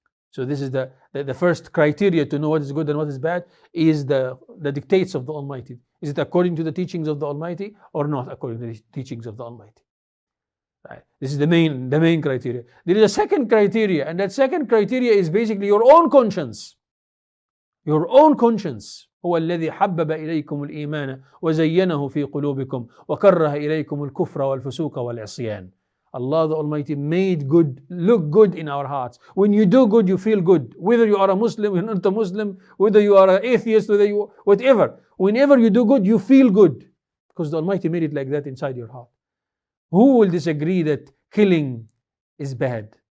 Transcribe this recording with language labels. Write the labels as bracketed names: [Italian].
[English] So this is the first criteria to know what is good and what is bad is the dictates of the Almighty. Is it according to the teachings of the Almighty or not according to the teachings of the Almighty? Right. This is the main criteria. There is a second criteria, and that second criteria is basically your own conscience. Your own conscience. [Arabic] هو الذي حبب إليكم الإيمان وزينه في قلوبكم وكره إليكم الكفر والفسوق والعصيان. [English] Allah the Almighty made good look good in our hearts. When you do good, you feel good. Whether you are a Muslim, you're not a Muslim, whether you are an atheist, whatever. Whenever you do good, you feel good. Because the Almighty made it like that inside your heart. Who will disagree that killing is bad?